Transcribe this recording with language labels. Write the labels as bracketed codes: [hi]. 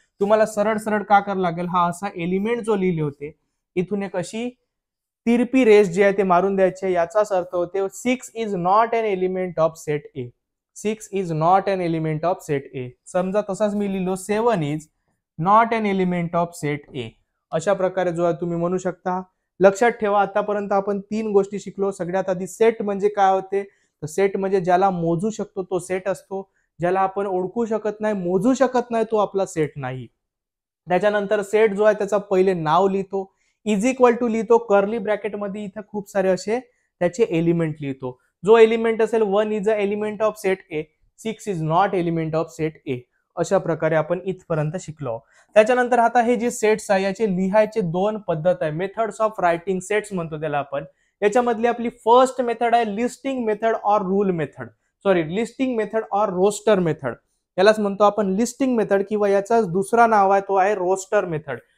[mr] तुम्हाला सरळ सरळ का करावं लागेल, हा असा एलिमेंट जो लिहिले होते इथून एक अशी तिरपी रेस जी आहे ते मारून द्यायचे. याचाच अर्थ होते [en] 6 is not an element of set A, 6 is not an element of set A. [mr] समजा तसाच मी लिहिलो [en] 7 is not an element of set A. [mr] अशा प्रकारे जो आहे तुम्ही म्हणू शकता. लक्षात ठेवा, आतापर्यंत आपण 3 गोष्टी शिकलो. सगळ्यात आधी सेट म्हणजे काय होते, तर सेट म्हणजे ज्याला मोजू शकतो तो सेट असतो, ज्याला आपण ओळखू शकत नाही, मोजू शकत नाही, तो आपला सेट नाही. त्याच्यानंतर सेट जो आहे त्याचा पहिले नाव लिहितो, इज इक्वल टू लिहितो, कर्ली ब्रॅकेट मध्ये इथे खूप सारे असे त्याचे एलिमेंट लिहितो. जो एलिमेंट असेल [en] 1 is a element of set A, 6 is not element of set A. [mr] अशा प्रकारे आपण इथपर्यंत शिकलो. त्याच्यानंतर आता हे जे सेट्स आहे याचे लिहायचे 2 पद्धत आहे, [en] methods of writing sets [mr] म्हणतो त्याला आपण. याच्यामधली आपली फर्स्ट मेथड आहे लिस्टिंग मेथड और rule method, sorry listing method और रोस्टर मेथड. यालाच म्हणतो आपण लिस्टिंग मेथड, किंवा याचाच दुसरा नाव आहे तो आहे रोस्टर मेथड.